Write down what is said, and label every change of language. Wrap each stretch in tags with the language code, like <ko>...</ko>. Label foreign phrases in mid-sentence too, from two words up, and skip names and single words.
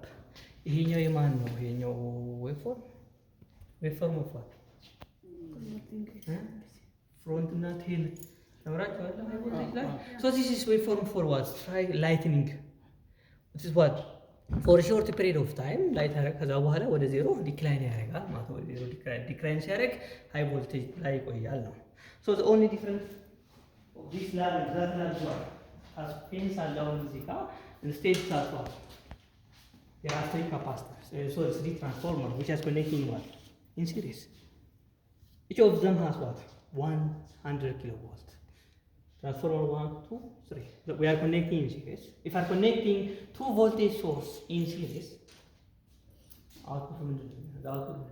<en>Here you have waveform of what? Front and tail. So this is waveform for what? Try lightning. This is what? For a short period of time, light</en> <am>ከዛ በኋላ ወደ ዜሮ ዲክላይን ያደርጋል ማለት ነው። ዜሮ ዲክላይን ሲያደርግ ሃይ ቮልቴጅ ላይ ይቆያል ነው።</am> <en>So the only difference of this lab and that lab is what? As pins are down</en> <am>እዚህ ጋር</am> <en>instead of what? There are 3 capacitors. So it's 3 transformer which is connecting what? In series. Each of them has what? 100 kilovolt. Transformer 1, 2, 3. So we are connecting in series. If I are connecting 2 voltage source in series, output from the output.</en>